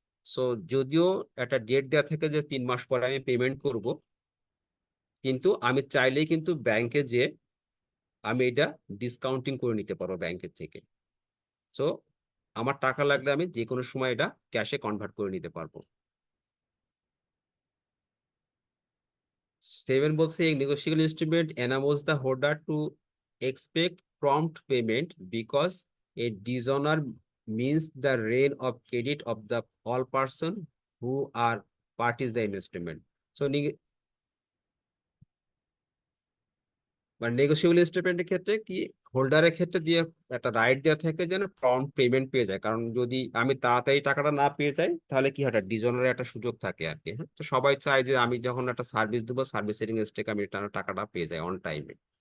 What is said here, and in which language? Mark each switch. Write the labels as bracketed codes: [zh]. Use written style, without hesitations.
[bn] So যদিও একটা date দেওয়া থাকে যে 3 মাস পরে আমি পেমেন্ট করব, কিন্তু আমি চাইলেই কিন্তু ব্যাংকে যে আমি এটা ডিসকাউন্টিং করে নিতে পারবো ব্যাংকের থেকে। সো আমার টাকা লাগলে আমি যে কোনো সময় এটা ক্যাশে কনভার্ট করে নিতে পারবো। সেভেন বলছে [en] a negotiable instrument enables the holder to expect prompt payment because a dishonor means the reign of credit of the all person who are parties the instrument. [bn] So মানে নেগোসিয়েবল ইনস্ট্রুমেন্টের ক্ষেত্রে কি, হোল্ডারের ক্ষেত্রে দিয়ে একটা রাইট দেওয়া থাকে যেন প্রম্পট পেমেন্ট পেয়ে যায়, কারণ যদি আমি তাড়াতাড়ি টাকাটা না পেয়ে যাই তাহলে কি হয়, ডিজনারের একটা সুযোগ থাকে আর কি। হ্যাঁ, তো সবাই চায় যে আমি যখন একটা সার্ভিস দেবো, সার্ভিসিং থেকে আমি টাকাটা পেয়ে যাই অন টাইমে।